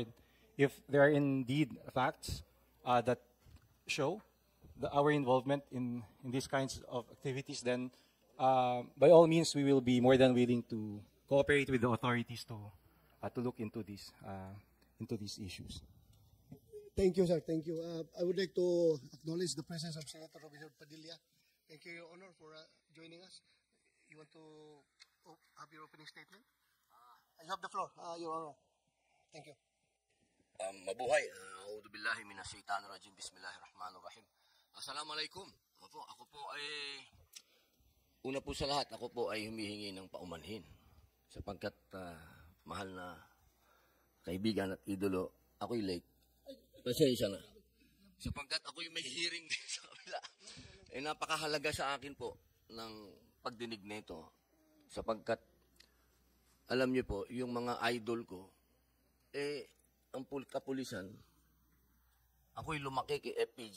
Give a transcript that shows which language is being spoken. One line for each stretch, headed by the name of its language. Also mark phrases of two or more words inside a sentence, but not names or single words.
English: If there are indeed facts that show our involvement in these kinds of activities, then by all means we will be more than willing to cooperate with the authorities to look into these issues. Thank you, sir. Thank you. I would like to acknowledge the presence of Senator Robinson Padilla. Thank you, Your Honor, for joining us. You want to have your opening statement? You have the floor, Your Honor. Thank you. Mabuhay.
Arabic: أعوذ بالله من الشيطان الرجيم بسم الله الرحمن الرحيم. Assalamualaikum.
Filipino: Ako po ay una po sa lahat, ako po ay humihingi ng paumanhin sapagkat mahal na kaibigan at idolo, ako'y late. Pasensya na. Sapagkat ako'y may hearing din sa kabila. Napakahalaga sa akin po ng pagdinig nito sapagkat alam niyo po, yung mga idol ko, ang kapulisan, ako'y lumaki kay FPJ.